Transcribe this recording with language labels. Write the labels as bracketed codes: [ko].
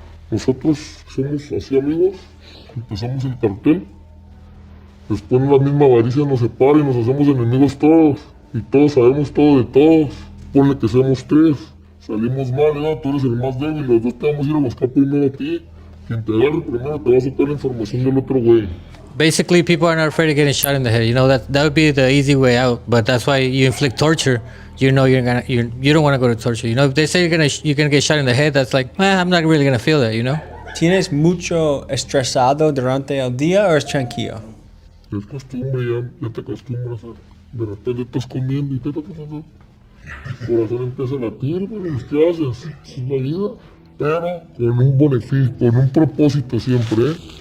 [es] Nosotros somos así amigos, empezamos el cartel, después la misma avaricia nos separa y nos hacemos enemigos todos, y todos sabemos todo de todos. Ponle que seamos 3, salimos mal, ¿no? Tú eres el más débil, los dos te vamos a ir a buscar primero a ti. Quien te agarre primero te va a sacar la información del otro güey. [en] Basically, people are not afraid of getting shot in the head. You know that would be the easy way out. But that's why you inflict torture. You know you don't want to go to torture. You know if they say you're gonna get shot in the head, that's like, I'm not really gonna feel that. You know. [es] ¿Tienes mucho estresado durante el día o es tranquilo? Es costumbre, ya te acostumbras. De repente estás comiendo y el corazón empieza a latir, pero ¿qué haces? Es la vida. Pero con un beneficio, con un propósito siempre, ¿eh?